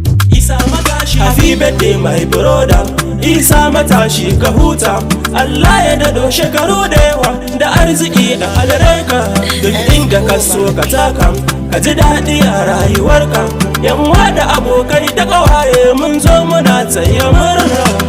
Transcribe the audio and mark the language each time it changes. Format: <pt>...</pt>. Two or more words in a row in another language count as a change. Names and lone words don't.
<ha>Isa matashi.</ha> <en>Happy birthday my brother.</en> <ha>Isa matashi ka huta. Allah ya dado shekaru da yawa da arziki da albarka. Duk inda ka so ka taka, ka ji daɗi a rayuwarka. Yan uwa da abokai da ƙawaye mun zo muna taya murna.</ha>